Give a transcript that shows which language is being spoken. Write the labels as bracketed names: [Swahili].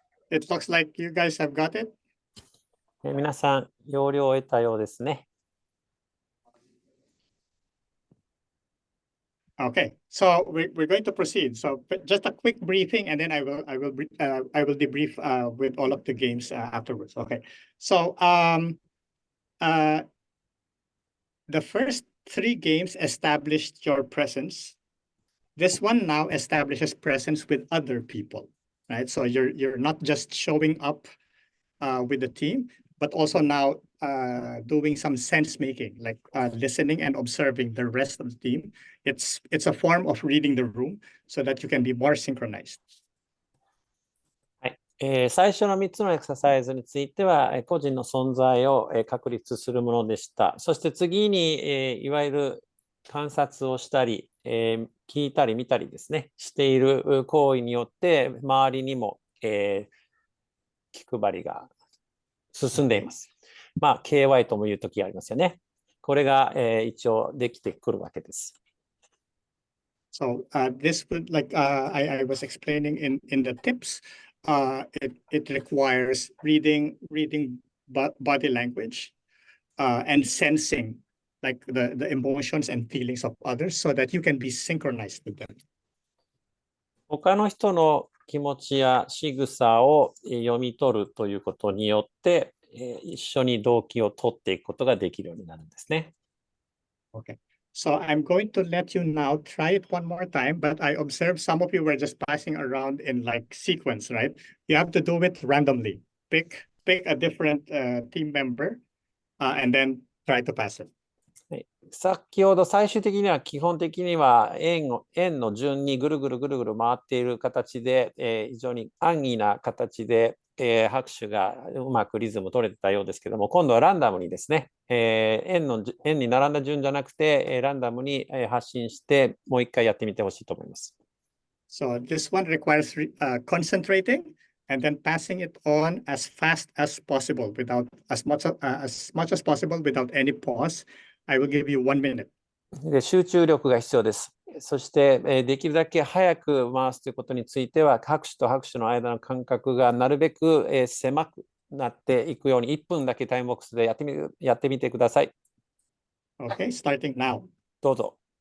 [English] It looks like you guys have got it. [Japanese] 皆さん、要領を得たようですね。 [English] Okay, so we're going to proceed. So just a quick briefing, and then I will debrief with all of the games afterwards. Okay, so the first three games established your presence. This one now establishes presence with other people, right? So you're not just showing up with the team, but also now doing some sense making, like listening and observing the rest of the team. It's a form of reading the room so that you can be more synchronized. [Japanese] 最初の3つのエクササイズについては、個人の存在を確立するものでした。そして次に、いわゆる観察をしたり、聞いたり見たりですね、している行為によって、周りにも、気配りが進んでいます。まあ、KY とも言うときがありますよね。これが、一応できてくるわけです。 [English] So this would, like I was explaining in the tips, it requires reading body language and sensing like the emotions and feelings of others so that you can be synchronized with them. [Japanese] 他の人の気持ちや仕草を読み取るということによって、一緒に動機を取っていくことができるようになるんですね。 [English] Okay. So I'm going to let you now try it one more time, but I observed some of you were just passing around in like sequence, right? You have to do it randomly. Pick a different team member and then try to pass it. [Japanese] 先ほど最終的には基本的には円の順にぐるぐるぐるぐる回っている形で、非常に安易な形で、拍手がうまくリズム取れてたようですけども、今度はランダムにですね、円に並んだ順じゃなくて、ランダムに発信してもう一回やってみてほしいと思います。 [English] So this one requires concentrating and then passing it on as fast as possible without as much as possible without any pause. I will give you 1 minute. [Japanese] で集中力が必要です。そして、できるだけ早く回すということについては、拍手と拍手の間の間隔がなるべく、狭くなっていくように、1分だけタイムボックスでやってみてください。 [English] Okay, starting now. [Japanese] どうぞ。